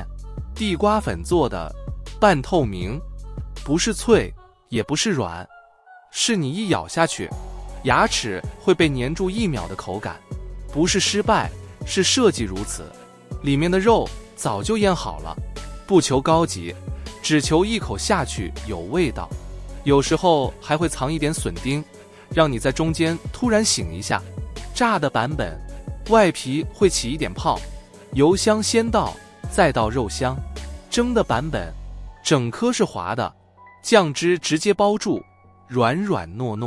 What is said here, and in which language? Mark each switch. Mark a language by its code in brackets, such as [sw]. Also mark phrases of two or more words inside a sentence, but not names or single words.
[zh] 地瓜粉做的，半透明，不是脆也不是軟，是你一咬下去，牙齒會被粘住1秒的口感。不是失敗，是設計如此。裡面的肉早就醃好了，不求高級，只求一口下去有味道。有時候還會藏一點筍丁，讓你在中間突然醒一下。炸的版本，外皮會起一點泡，油香先到，再到肉香。蒸的版本，整顆是滑的，醬汁直接包住，軟軟糯糯。